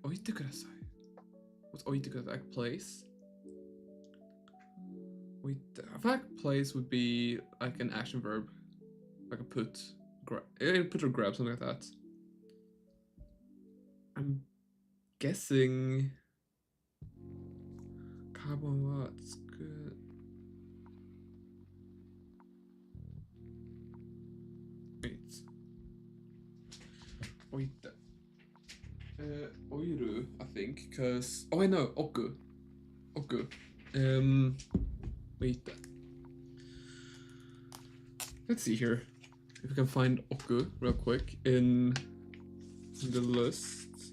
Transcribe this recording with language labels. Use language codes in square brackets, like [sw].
[ja] 置いてください。 [en] What's [ja] 置いてください? [en] Like place? [ja] 置いて. [en] I feel like place would be like an action verb. Like a put, put or grab, something like that. I'm guessing [ja] カバンは机置いて。 [en] オイル, I think, because... Oh, wait, no, 奥.奥.Wait. Let's see here. If we can find 奥 real quick in the list.